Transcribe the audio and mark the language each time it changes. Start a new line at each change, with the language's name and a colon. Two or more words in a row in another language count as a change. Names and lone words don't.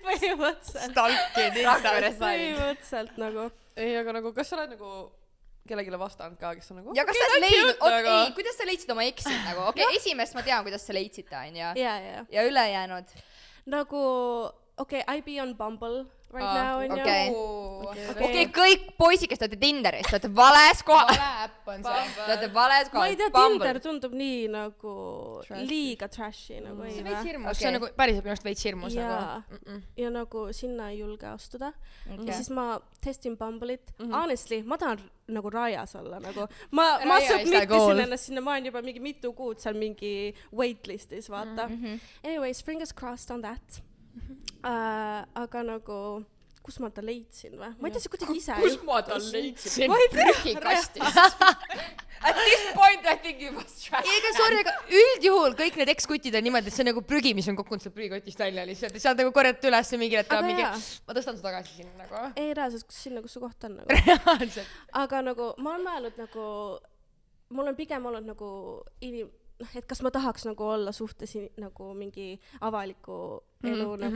Estonian: põhimõtteliselt. Põhimõtteliselt nagu. Ei, aga nagu kas sa oled nagu kellegile vastanud ka, kes on nagu ja kas sa leidnud, ei, kuidas sa leidsid oma eksid nagu, okei, esimest ma tean, kuidas sa leidsid ta, on ja ülejäänud nagu, okei,
English: I be on Bumble right now,
Estonian: on okei, kõik poisid, kes te olete Tinderis, te olete vales kohal. Vale äpp on see. Te olete vales kohal. Ma ei tea, Tinder tundub nii nagu liiga trashy nagu ei see veits hirmus, see on nagu päriselt minust veits hirmus ja nagu sinna ei julge astuda ja siis ma testin Bumble'it honestly, ma tahan nagu rajas olla nagu ma submitisin ennast sinna, ma olen juba mingi mitu kuud seal mingi waitlistis, vaata anyways,
English: fingers crossed on that
Estonian: aga nagu kus ma ta leidsin või? Ma ei tea, see kuidagi ise kus ma ta leidsin? Prügikastist.
English: At this point I think you must try.
Estonian: Ega sorry, aga üldjuhul kõik need ekskutid on niimoodi, et see on nagu prügi, mis on kukkunud seal prügikotist välja lihtsalt. Sa oled nagu korjata üles mingi hetk mingi, ma tõstan su tagasi sinna nagu. Ei reaalselt, kus sinna, kus su koht on nagu. Aga nagu ma olen mõelnud nagu, mul on pigem olnud nagu et kas ma tahaks nagu olla suhtes nagu mingi avaliku elu nagu